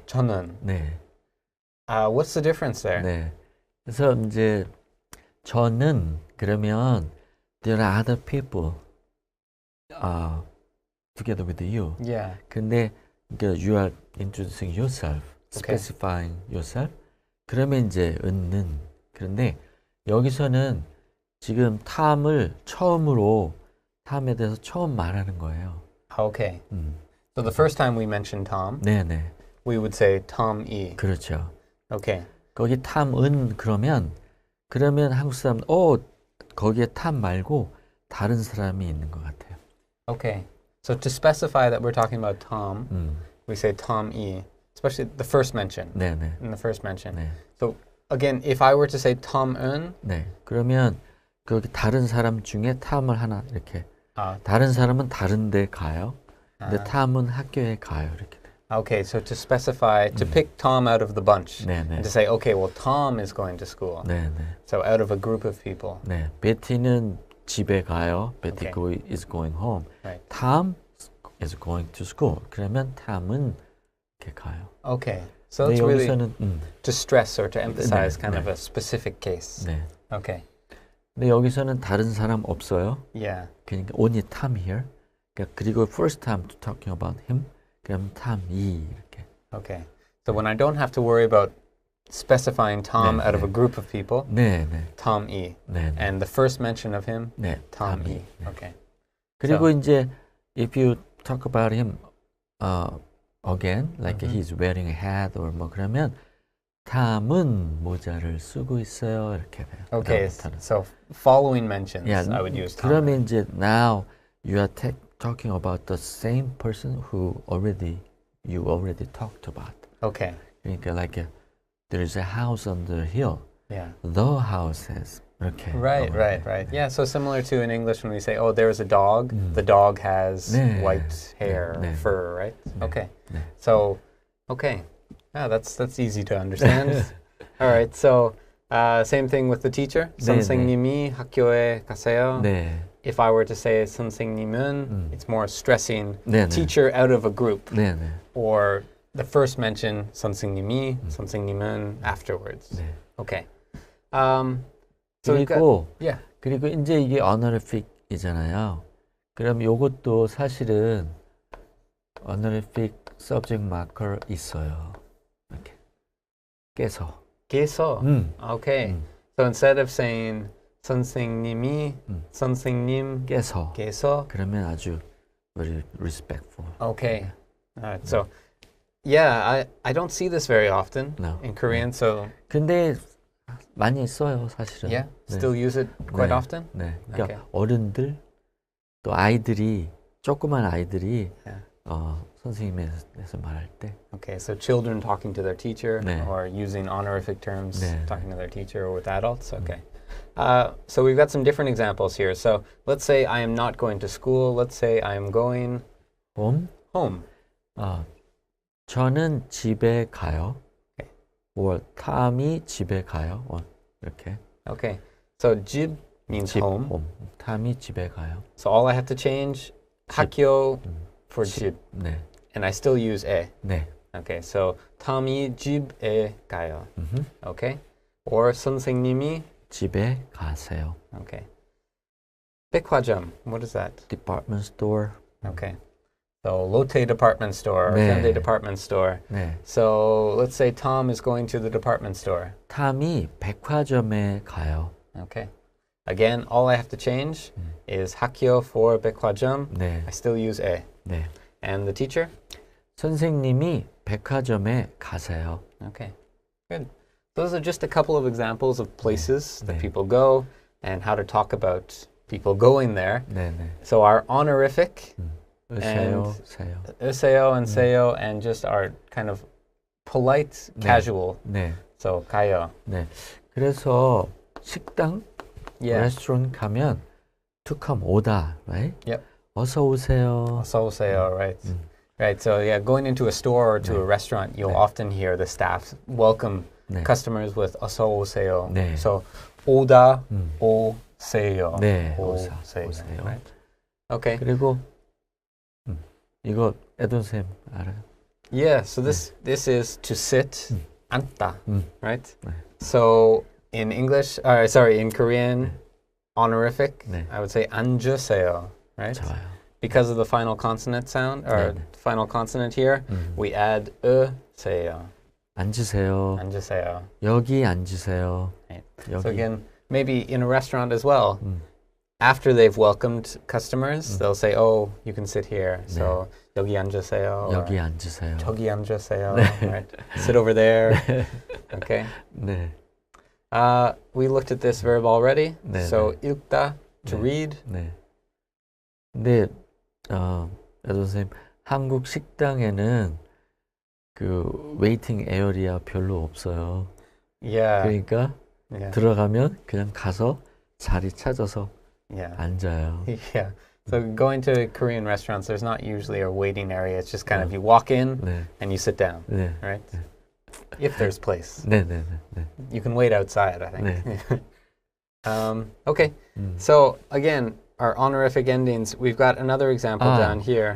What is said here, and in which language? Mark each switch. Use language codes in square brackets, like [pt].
[ko] 저는. 네. [en] What's the difference there? [ko] 네. 그래서 이제 저는 그러면 [en] there are other people together with you. Yeah. 근데 you are introducing yourself, Okay. specifying yourself. [ko] 그러면 이제 은는 그런데 여기서는 지금 탐을 처음으로 탐에 대해서 처음 말하는 거예요. [en] Okay. So the first time we mentioned Tom, [ko] 네네. [en] we would say Tom-이. [ko] 그렇죠. [en] Okay. [ko] 거기 탐은 그러면 한국 사람 거기에 탐 말고 다른 사람이 있는 것 같아요. [en] Okay. So to specify that we're talking about Tom, we say Tom-이, especially the first mention. [ko] 네네. [en] In the first mention. [ko] 네. [en] So again, if I were to say Tom-은, [ko] 네. 그러면 거기 다른 사람 중에 탐을 하나 이렇게 다른 사람은 다른 데 가요. 근데 탐은 학교에 가요. 이렇게. [en] Okay, so to specify, to pick Tom out of the bunch, [ko] 네네. [en] and to say, okay, well, Tom is going to school. [ko] 네네. [en] So out of a group of people. [ko] 네. 베티는 집에 가요. 베티 [en] Okay. is going home. Right. Tom is going to school. [ko] 그러면 탐은 이렇게 가요. [en] Okay, so [ko] 근데 [en] it's really [ko] 여기서는 [en] to stress or to emphasize [ko] 네, [en] kind [ko] 네. [en] of a specific case. [ko] 네. [en] Okay, [ko] 근데 여기서는 다른 사람 없어요. [en] yeah. 그러니까 only Tom here. [ko] 그러니까 그리고 [en] first time talking about him. [ko] 그럼 탐이 이렇게. [en] Okay, so when I don't have to worry about specifying Tom [ko] 네, [en] out of [ko] 네. [en] a group of people, [ko] 네, 네. [en] Tom-이. [ko] 네. 네. [en] And the first mention of him, [ko] 네. [en] Tom-이. [ko] 네. [en] Okay. [ko] 그리고 이제 [en] if you talk about him again, like he's wearing a hat or [ko] 뭐 그러면 탐은 모자를 쓰고 있어요. 이렇게 돼요. [en] Okay, [ko] 그다음부터는. [en] so following mentions, Yeah, I would use Tom. [ko] 그러면 이제 [en] now you are talking about the same person who you already talked about. Okay, 그러니까 like there is a house on the hill. yeah. The houses. 이렇게. Right, right, right. Yeah, so similar to in English when we say, oh, there's a dog, the dog has [ko] 네. [en] white hair, [ko] 네. [en] fur, right? Okay. [ko] 네. [en] So, okay. Yeah, that's easy to understand. All right, so same thing with the teacher. [ko] 네, 선생님이 학교에 가세요. 네. [en] If I were to say 선생님은, it's more stressing [ko] 네, 네. [en] teacher out of a group. [ko] 네, 네. [en] Or the first mention, 선생님이, 선생님은 afterwards. [ko] 네. [en] Okay. So we've got, [ko] 그리고 [en] yeah. [ko] 그리고 이제 이게 honorific이잖아요. 그럼 요것도 사실은 honorific subject marker 있어요. 이렇게 깨서. [en] 계속. Okay. So instead of saying 선생님이, 선생님께서. [ko] 깨서. 그러면 아주 [en] very respectful. Okay. All right. So, yeah, I don't see this very often No. in Korean. So, [ko] 근데 많이 써요, 사실은. [en] yeah, [ko] 네. [en] still use it quite [ko] 네. [en] often. [ko] 네. 그러니까 [en] Okay. [ko] 어른들 또 아이들이 조그만 아이들이 [en] Yeah. [ko] 선생님에서 말할 때 [en] Okay. So children talking to their teacher [ko] 네. [en] or using honorific terms [ko] 네. [en] talking to their teacher or with adults. Okay. So we've got some different examples here. So let's say I am not going to school. Let's say I am going home. [ko] 저는 집에 가요. [en] Okay. [ko] or 탐이 집에 가요. 이렇게. [en] Okay. So 집 means [ko] 집, [en] home. [ko] 탐이 집에 가요. [en] So all I have to change 학교 for [ko] 집. 집. 네. [en] And I still use 에. [ko] 네. [en] Okay. So [ko] 탐이 집에 가요. [en] Okay. [ko] Or 선생님이 집에 가세요. [en] Okay. 백화점. What is that? department store. Okay. So Lotte department store or [ko] 네. [en] Hyundai department store. [ko] 네. [en] So let's say Tom is going to the department store. [ko] 탐이 백화점에 가요. [en] Okay. Again, all I have to change is 학교 for 백화점. [ko] 네. [en] I still use 에. [ko] 네. [en] And the teacher? [ko] 선생님이 백화점에 가세요. [en] Okay. Good. Those are just a couple of examples of places that [ko] 네. [en] people go and how to talk about people going there. [ko] 네, 네. [en] So our honorific, [ko] 세요, 세요. [en] 으세요 and 세요, and just our kind of polite, [ko] 네. [en] casual. [ko] 네. [en] So 가요. [ko] 네. 그래서 식당, [en] Yeah. [ko] 레스토랑 가면 [en] to come [ko] 오다, right? [en] Yep. [ko] 어서 오세요. 어서 오세요, right? [en] Right. So yeah, going into a store or to a restaurant, you'll [ko] 네. [en] often hear the staff welcome [ko] 네. [en] customers with 어서 오세요. [ko] 네. So 오다 오세요. 네. 오세요. 오세요. [en] Right? Okay. [ko] 그리고 이거 에돈 쌤 알아요? [en] Yeah. So this is to sit. 앉다. Right. [ko] 네. [en] So in English, in Korean, honorific, [ko] 네. [en] I would say 앉으세요. Right. [ko] 좋아요. [en] Because of the final consonant sound or [ko] 네. [en] final consonant here, we add 으세요. [ko] 앉으세요. 앉으세요. 여기 앉으세요. [en] Right. [ko] 여기. [en] So again, maybe in a restaurant as well, after they've welcomed customers, they'll say, "Oh, you can sit here." [ko] So 여기 앉으세요. 여기 [en] or [ko] 앉으세요. 저기 앉으세요. [en] Right. Sit over there. Okay. [ko] 네. [en] We looked at this verb already. [ko] 네, [en] So 읽다, to [ko] 네. [en] read. [ko] 네. 근데 선생님, 한국 식당에는 그 웨이팅 에어리아 별로 없어요. [en] Yeah. [ko] 그러니까 [en] Yeah. [ko] 들어가면 그냥 가서 자리 찾아서 [en] Yeah. [ko] 앉아요. [en] Yeah. So going to Korean restaurants, there's not usually a waiting area. It's just kind of you walk in [ko] 네. [en] and you sit down, [ko] 네. [en] right? If there's place. [ko] 네, 네, 네. [en] You can wait outside, I think. [ko] 네. [en] Okay. So again, our honorific endings, we've got another example down here.